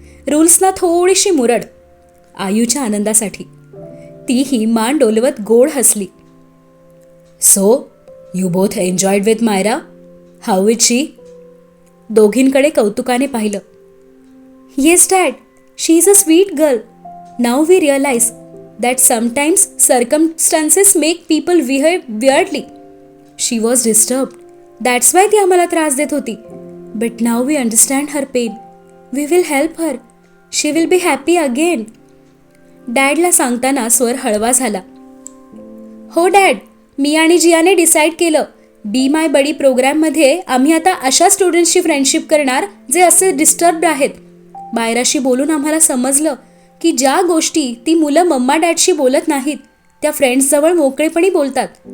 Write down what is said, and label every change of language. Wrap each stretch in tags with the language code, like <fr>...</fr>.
<mr>रूल्सना थोडीशी मुरड आयूच्या आनंदासाठी. तीही मान डोलवत गोड हसली.</mr> <en>So you both enjoyed with Myra. How is she?</en> <mr>दोघींकडे कौतुकाने पाहिलं.</mr> <en>Yes dad, she is a sweet girl. Now we realise that sometimes circumstances make people behave weirdly. She was disturbed. That's why</en> <mr>ती आम्हाला त्रास देत होती.</mr> <en>But now we understand her pain. We will help her. She will be happy again.</en> <mr>डॅडला सांगताना स्वर हळवा झाला. हो dad, मी आणि जियाने डिसाईड केलं. बी माय बडी प्रोग्राममध्ये आम्ही आता अशा स्टुडंट्सची फ्रेंडशिप करणार जे असे डिस्टर्ब्ड आहेत. मायराशी बोलून आम्हाला समजलं की ज्या गोष्टी ती मुलं मम्मा डॅडशी बोलत नाहीत त्या फ्रेंड्सजवळ मोकळेपणी बोलतात.</mr>